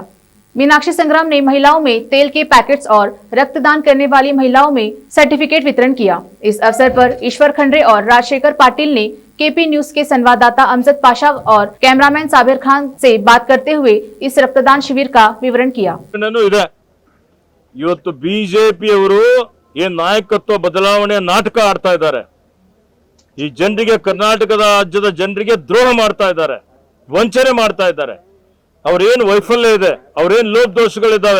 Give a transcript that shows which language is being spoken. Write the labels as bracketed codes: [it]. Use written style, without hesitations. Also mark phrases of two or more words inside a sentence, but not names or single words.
[hi] मीनाक्षी संग्राम ने महिलाओं में तेल के पैकेट्स और रक्तदान करने वाली महिलाओं में सर्टिफिकेट वितरण किया। इस अवसर पर ईश्वर खंडरे और राजशेखर पाटिल ने केपी न्यूज के संवाददाता अमजद पाशा और कैमरामैन साबिर खान से बात करते हुए इस रक्तदान शिविर का विवरण किया। [kn] ಇವತ್ತು ಬಿಜೆಪಿಯವರು ಏನು ನಾಯಕತ್ವ ಬದಲಾವಣೆ ನಾಟಕ ಆಡ್ತಾ ಇದ್ದಾರೆ। ಈ ಜನರಿಗೆ, ಕರ್ನಾಟಕದ ರಾಜ್ಯದ ಜನರಿಗೆ ದ್ರೋಹ ಮಾಡ್ತಾ ಇದ್ದಾರೆ, ವಂಚನೆ ಮಾಡ್ತಾ ಇದ್ದಾರೆ। ಅವರೇನು ವೈಫಲ್ಯ ಇದೆ, ಅವರೇನು ಲೋಪ ದೋಷಗಳಿದ್ದಾವೆ।